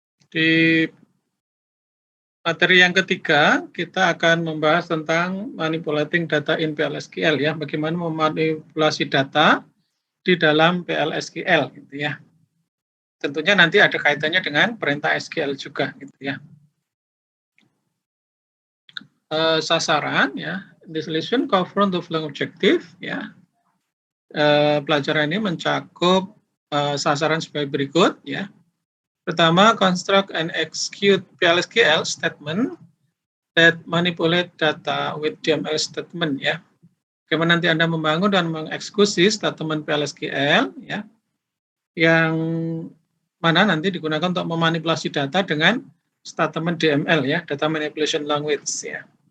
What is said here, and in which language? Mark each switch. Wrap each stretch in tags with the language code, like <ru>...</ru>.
<id>Di materi yang ketiga, kita akan membahas tentang</id> <en>manipulating data in PLSQL</en> <id>ya, bagaimana memanipulasi data di dalam PLSQL gitu ya. Tentunya nanti ada kaitannya dengan perintah SQL juga gitu ya. Sasaran ya,</id> <en>this lesson cover the following objective ya.</en> <id>Pelajaran ini mencakup sasaran sebagai berikut ya.</id> <en>Pertama, construct and execute PLSQL statement that manipulate data with DML statement ya.</en> <id>Bagaimana nanti Anda membangun dan mengeksekusi statement PLSQL ya, yang mana nanti digunakan untuk memanipulasi data dengan statement DML ya, data manipulation language ya.</id>